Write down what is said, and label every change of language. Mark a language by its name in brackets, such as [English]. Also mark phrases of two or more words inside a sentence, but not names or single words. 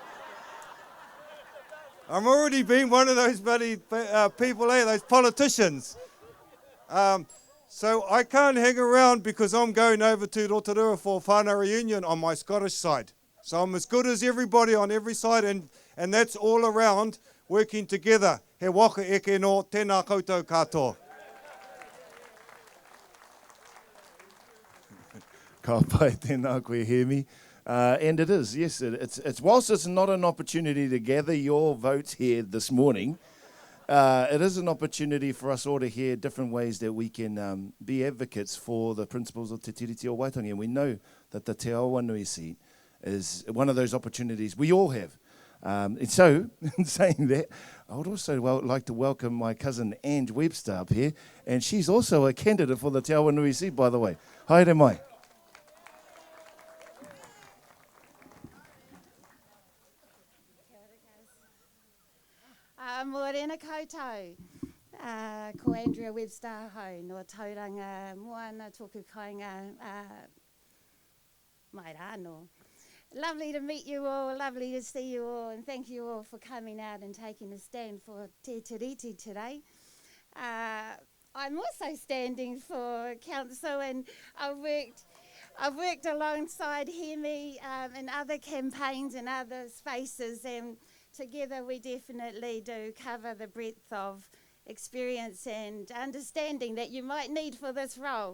[English] I'm already being one of those bloody people, those politicians. So I can't hang around, because I'm going over to Rotorua for whānau reunion on my Scottish side. So I'm as good as everybody on every side, and that's all around working together. [Māori] He waka eke no, tēnā koutou katoa. Ka pai tēnā koe Hemi. [English] And it is, yes, it's whilst it's not an opportunity to gather your votes here this morning, it is an opportunity for us all to hear different ways that we can be advocates for the principles of Te Tiriti o Waitangi. And we know that the Te Awanui seat is one of those opportunities we all have. And so, in saying that, I would also like to welcome my cousin Ange Webster up here, and she's also a candidate for the Te Awanui seat, by the way. [Māori] Haere mai. Morena koutou. Ko Andrea Webster hau no Tauranga Moana tōku kāinga mai rāno. [English] Lovely to meet you all, lovely to see you all, and thank you all for coming out and taking a stand for Te Tiriti today. I'm also standing for council, and I've worked alongside Hemi in other campaigns and other spaces, and together we definitely do cover the breadth of experience and understanding that you might need for this role.